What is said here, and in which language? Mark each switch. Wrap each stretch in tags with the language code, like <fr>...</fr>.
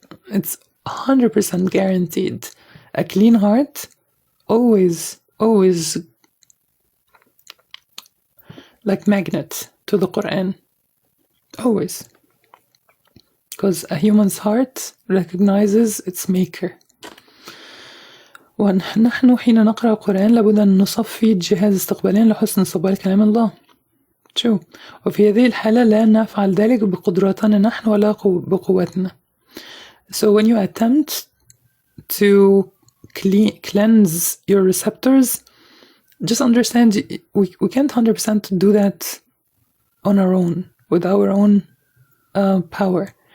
<en>It's 100% guaranteed. A clean heart always like magnet to the Qur'an. Always. Because a human's heart recognizes its maker.</en> <ar>ونحن حين نقرأ القرآن لابد أن نصفي جهاز استقباليا لحسن استقبال كلام الله. شو وفي هذه الحالة لا نفعل ذلك بقدراتنا نحن ولا بقوتنا.</ar> <en>So when you attempt to cleanse your receptors, just understand we can't 100% do that on our own, with our own power.</en>